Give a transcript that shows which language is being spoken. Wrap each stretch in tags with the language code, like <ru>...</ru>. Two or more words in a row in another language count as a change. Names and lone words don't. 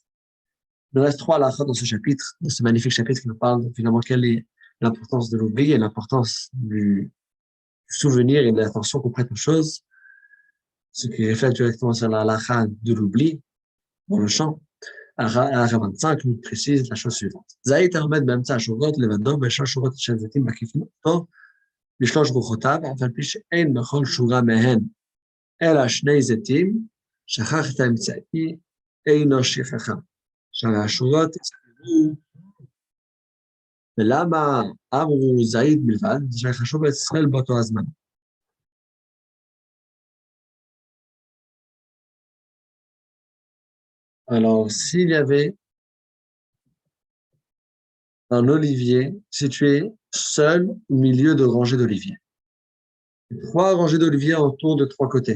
<fr>Il nous reste 3 halachot dans ce chapitre, dans ce magnifique chapitre qui nous parle finalement quelle est l'importance de l'oubli et l'importance du souvenir et de l'attention qu'on prête aux choses, ce qui reflète directement sur la halacha de l'oubli dans le champ. Halacha 25 nous précise la chose suivante.</fr> <he>Zayit העומד באמצע השורות לבדו בשלוש שורות של זיתים מקיפים אותו בשלוש רוחותיו, אף על פי שאין בכל שורה מהן אלא שני זיתים, שכח את האמצעי, אינו שכחה. שהשורות יסתכלו, ולמה אמרו זית בלבד, זה שחשוב לישראל באותו הזמן.</he> <fr>Alors, s'il y avait un olivier situé seul au milieu de rangées d'oliviers, 3 rangées d'oliviers autour de 3 côtés.</fr>